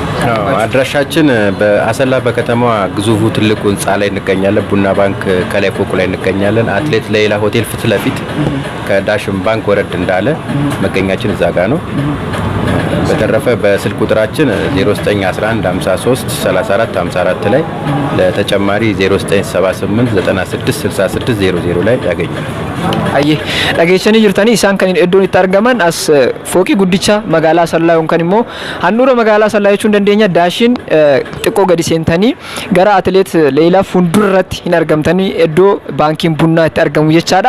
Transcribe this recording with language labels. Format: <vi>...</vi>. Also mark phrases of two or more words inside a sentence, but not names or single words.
<am>አድራሻችን በአሰላ በከተማዋ ግዙፉ ትልቁ ህንጻ ላይ እንገኛለን። ቡና ባንክ ከላይ ፎቁ ላይ እንገኛለን። አትሌት ሌላ ሆቴል ፊት ለፊት ከዳሽን ባንክ ወረድ እንዳለ መገኛችን እዛ ጋር ነው። በተረፈ በስልክ ቁጥራችን 0911 53 34 54 ላይ ለተጨማሪ 0978 96 66 00 ላይ ያገኛል።</am> <om>አየ dhageechanii jirtanii isaan kan iddoon itti argaman as fooqii guddicha magaalaa Asallaa yookaan immoo handhuura magaalaa Asallaa jechuun dandeenya daashin xiqqoo gadi seentanii gara atileet Leelaa fuuldura irratti hin argamtanii iddoo baankiin bunnaa itti argamu jechaadha.</om>